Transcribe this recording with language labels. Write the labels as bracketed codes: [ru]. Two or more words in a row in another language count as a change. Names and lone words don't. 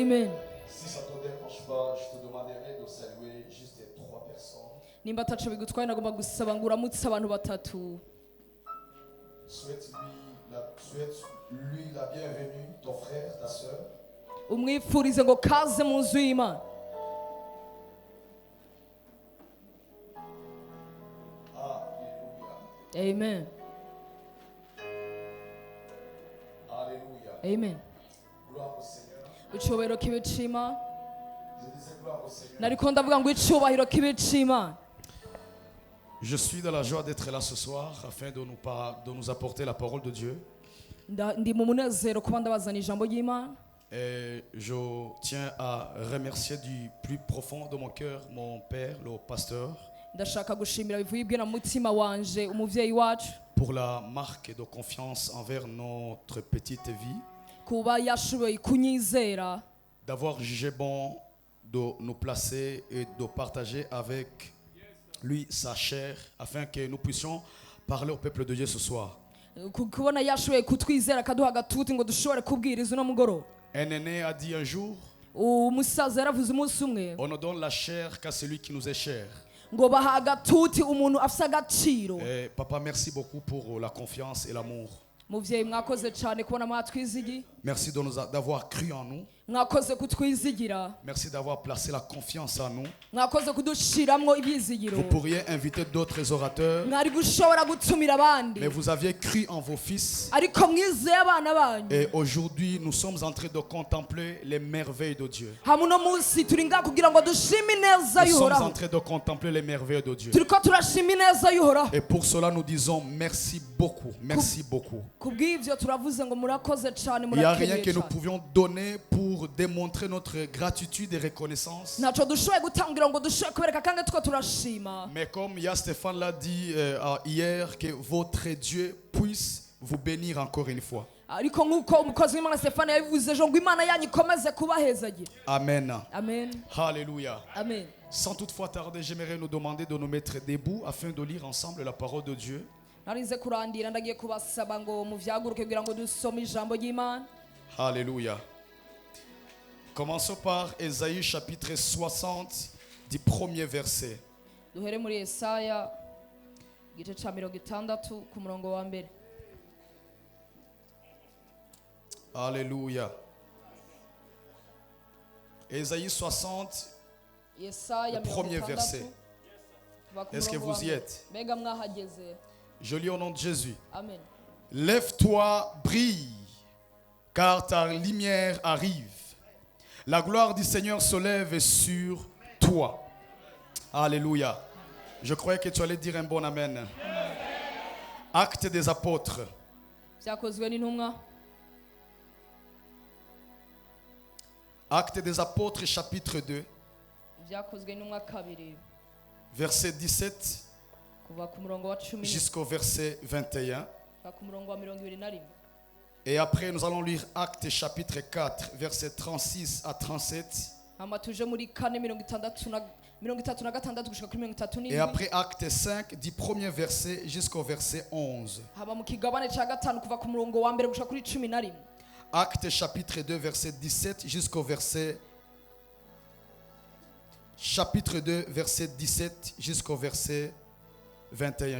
[fr] Amen. Si ça ne te dérange pas, je te demanderai de saluer juste les 3 personnes. [rn] nimba ataco bigutwaye nagomba gusaba ngo uramutse abantu batatu. [fr] Souhaite-lui la bienvenue, ton frère, ta soeur. [rn] umwifurize ngo kaze mu nzu y'Imana. [fr] Alléluia. Amen. Alléluia. Amen. Gloire au Seigneur. [rn] icyubahiro kibe c'Imana. [fr] Je disais gloire au Seigneur. [rn] nariko ndavuga ngo icyubahiro kibe c'Imana. [fr] Je suis dans la joie d'être là ce soir afin de nous apporter la parole de Dieu. [rn] ndi mu munezero kuba ndabazana ijambo ry'Imana. [fr] Et je tiens à remercier du plus profond de mon cœur mon père, le pasteur, [rn] ndashaka gushimira bivuye ibwe na mutima wanje umuvyeyi wacu [fr] pour la marque de confiance envers notre petite vie, [rn] kuba yashoboye kunyizera, [fr] d'avoir jugé bon de nous placer et de partager avec lui sa chair afin que nous puissions parler au peuple de Dieu ce soir. [rn] kubona yashoboye kutwizera akaduha agatuti ngo dushobore kubwiriza uno mugoroba. [fr] Un aîné a dit un jour, [rn] umusaza yaravuze umunsi umwe [fr] on ne donne la chair qu'à celui qui nous est cher. [rn] ngo baha agatuti umuntu afise agaciro. [fr] Et papa, merci beaucoup pour la confiance et l'amour. [rn] muvyeyi mwakoze cyane kubona mwatwizigiye, [fr] Merci d'avoir cru en nous. [rn] mwakoze kutwizigira, [fr] Merci d'avoir placé la confiance en nous. [rn] mwakoze kudushiramwo ibyizigiro. [fr] Vous pourriez inviter d'autres orateurs, [rn] mwari gushobora gutumira abandi [fr] mais vous aviez cru en vos fils. [rn] ariko mwizeye abana banyu. [fr] Et aujourd'hui, nous sommes en train de contempler les merveilles de Dieu. [rn] hamwe uno munsi turi ngaha kugira ngo dushime ineza [fr] Nous sommes en [rn] y'uhoraho. [fr] train de contempler les merveilles de Dieu. [rn] turiko turashima ineza y'uhoraho. [fr] Et pour cela, nous disons merci beaucoup. Merci beaucoup. [rn] kubw'ivyo turavuze ngo murakoze cyane, [fr] Il n'y a rien [rn] murakeneye [fr] que nous [rn] cyane. [fr] pouvions donner pour démontrer notre gratitude et reconnaissance. [rn] ntaco dushoboye gutangira ngo dushobore kubereka kandi two turashima. [fr] Mais comme Stéphane l'a dit hier, que votre Dieu puisse vous bénir encore une fois. [rn] ariko nk'uko umukozi w'Imana Stefano yabivuze ejo ngo Imana yanyu ikomeze kubahezagira. Amen. Amen. Alléluia. Amen. [fr] Sans toutefois tarder, j'aimerais nous demander de nous mettre debout afin de lire ensemble la parole de Dieu. [rn] narinze kurandira ndagiye kubasaba ngo muvyaguruke kugira ngo dusome ijambo ry'Imana. Alléluia. [fr] Commençons par Ésaïe chapitre 60 du premier verset. [rn] duhere muri Yesaya igice ca 60 ku murongo wa mbere. Alléluia. [fr] Ésaïe 60, [rn] Yesaya [fr] le premier verset. Est-ce que vous y êtes? [rn] mbega mwahageze? [fr] Je lis au nom de Jésus. Amen. Lève-toi, brille, car ta lumière arrive. La gloire du Seigneur se lève sur toi. Alléluia. Je croyais que tu allais dire un bon amen. Actes des apôtres. [rn] byakozwe n'intumwa [fr] Actes des apôtres, chapitre 2, [rn] byakozwe n'intumwa kabiri [fr] verset 17 [rn] kuva ku murongo wa 10 [fr] jusqu'au verset 21. [rn] ku murongo wa 21. [fr] Et après, nous allons lire Actes chapitre 4, verset 36 à 37. [rn] hama tuje muri 4:36 gushika kuri [fr] Et [rn] 37. [fr] après Acte 5, du premier verset jusqu'au verset 11. [rn] hama mu kigabane ca gatanu kuva ku murongo wa mbere gushika kuri 11. [fr] Acte chapitre 2, verset 17 jusqu'au verset... Chapitre 2, verset 17 jusqu'au verset 21.